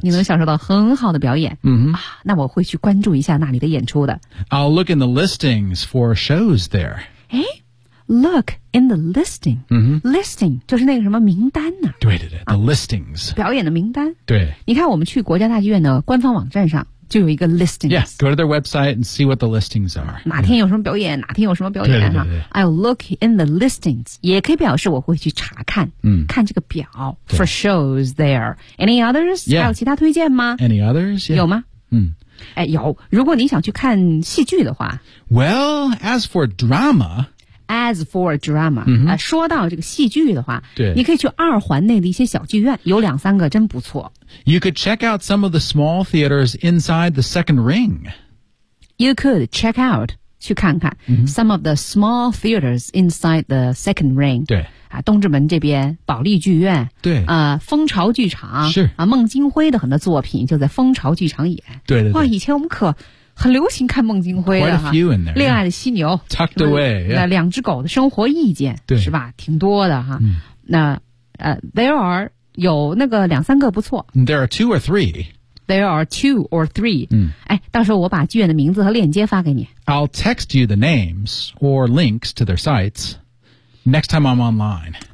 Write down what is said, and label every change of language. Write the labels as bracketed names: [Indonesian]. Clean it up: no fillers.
[Chinese] 你能享受到很好的表演。那我会去关注一下那里的演出的。 [English] I'll look in the listings for shows there. [Chinese] 诶 [English] look in the listing、 mm-hmm. [Chinese] listing 就是那个什么名单呢、啊、对对对、啊、 [English] the listings [Chinese] 表演的名单对你看我们去国家大剧院的官方网站上就有一个 listings [English] yeah go to their website and see what the listings are [Chinese] 哪天有什么表演、 [English] yeah. [Chinese] 哪天有什么表演、啊、对对对对 [English] I'll look in the listings [Chinese] 也可以表示我会去查看、嗯、看这个表 [English] for shows there any others、 yeah. [Chinese] 还有其他推荐吗 [English] any others、yeah. [Chinese] 有吗嗯哎，有。如果你想去看戏剧的话 [English] ，Well, as for drama, as for drama,、 mm-hmm. [Chinese] 说到这个戏剧的话，对，你可以去二环内的一些小剧院，有两三个真不错。 [English] You could check out some of the small theaters inside the Second Ring. You could check out [Chinese] 去看看、 mm-hmm. [English] some of the small theaters inside the Second Ring. [Chinese] 对。啊、东直门这边保利剧院对、蜂巢剧场是、啊、孟京辉的很多作品就在蜂巢剧场演对对对哇以前我们可很流行看孟京辉的 [English] quite a few in there [Chinese] 恋爱的犀牛 [English] tucked away、yeah. [Chinese] 两只狗的生活意见对是吧挺多的哈、嗯、那 [English] there are [Chinese] 有那个两三个不错 [English] there are two or three there are two or three、嗯、 [Chinese] 哎，到时候我把剧院的名字和链接发给你 [English] I'll text you the names or links to their sitesNext time I'm online.